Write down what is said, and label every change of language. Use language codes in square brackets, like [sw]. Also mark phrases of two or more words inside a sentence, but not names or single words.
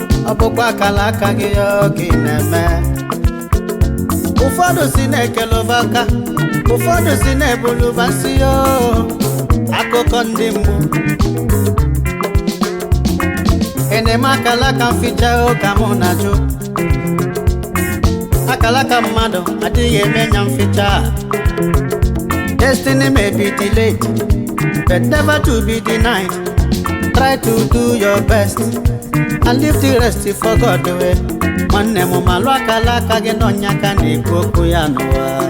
[ig] Ọ bụkwa akala aka gị ya ka ị na-eme. Ụfọdụ si na-ekele ụba aka, ụfọdụ si na-ebulu ụba nsị ya o. Akụkọ ndị mgbu. Ị na-eme akala aka mficha o ka mụ na-ajụ. Akalaka mmadụ adịghị eme ya mfecha. [en] Destiny may be delayed, but never to be denied. Try to do your best and leave the rest for God way. [ig] Nwanne m, malụ akalaka gị, nọ nya ka na-ekwu okwu ya n'ụwa.